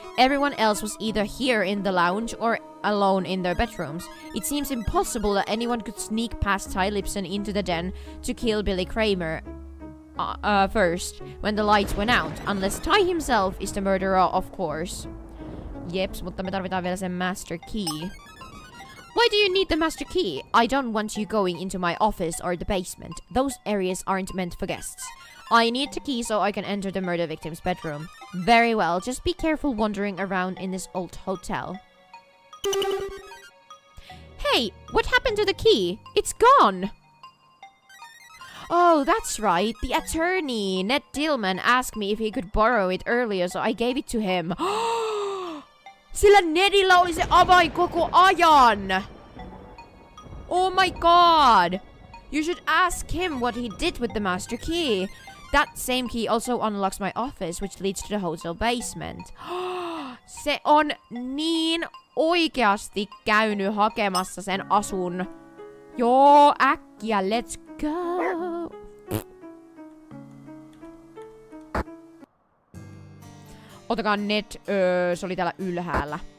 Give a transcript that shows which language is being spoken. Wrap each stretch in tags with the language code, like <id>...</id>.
<en>Everyone else was either here in the lounge or alone in their bedrooms. It seems impossible that anyone could sneak past Ty Lipson into the den to kill Billy Kramer first when the lights went out, unless Ty himself is the murderer, of course.</en> <fi>Jeps, mutta me tarvitaan vielä sen master key.</fi> <en>Why do you need the master key? I don't want you going into my office or the basement. Those areas aren't meant for guests. I need the key so I can enter the murder victim's bedroom. Very well, just be careful wandering around in this old hotel. Hey, what happened to the key? It's gone! Oh, that's right. The attorney, Ned Dillman, asked me if he could borrow it earlier, so I gave it to him.</en> <fi>Sillä Nedillä oli se avain koko ajan!</fi> <en>Oh my god! You should ask him what he did with the master key. That same key also unlocks my office, which leads to the hotel basement.</en> <fi>Se on niin oikeasti käynyt hakemassa sen asun. Joo, äkkiä,</fi> <en>let's go!</en> <fi>Otakaa net, se oli täällä ylhäällä.</fi>